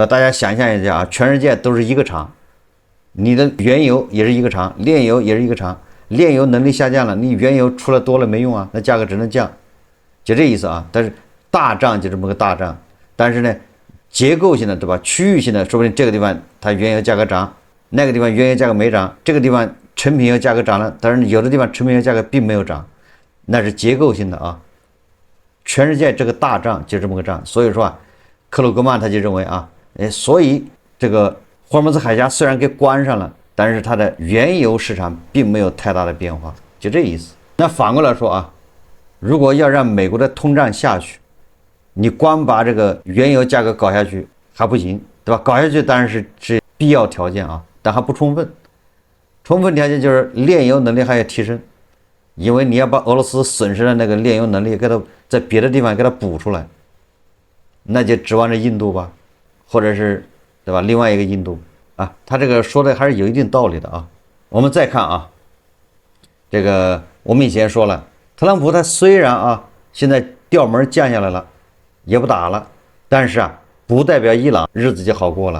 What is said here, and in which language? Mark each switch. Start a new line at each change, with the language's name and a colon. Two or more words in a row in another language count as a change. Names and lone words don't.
Chinese: 大家想象一下全世界都是一個廠，你的原油也是一個廠，煉油也是一個廠，煉油能力下降了，你原油出来多了沒用那價格只能降，就這意思但是大仗就這麼個大仗，但是呢，結構性的对吧？區域性的，說不定這個地方它原油價格漲，那個地方原油價格沒漲，這個地方成品油價格漲了，但是有的地方成品油價格並沒有漲，那是結構性的全世界這個大仗就這麼個仗。所以說克魯格曼他就認為啊，所以這個霍爾木茲海峽雖然給關上了，但是它的原油市場並沒有太大的變化，就這意思。那反過來說啊，如果要讓美國的通脹下去，你光把這個原油價格搞下去還不行，對吧？搞下去當然是必要條件啊，但還不充分。充分條件就是煉油能力還要提升，因為你要把俄羅斯損失的那個煉油能力給它在別的地方給它補出來，那就指望着印度吧，或者是對吧？另外一個印度啊，他這個說的還是有一定道理的啊。我們再看啊，這個我們以前說了，特朗普他雖然啊現在調门降下來了，也不打了，但是啊不代表伊朗日子就好過了。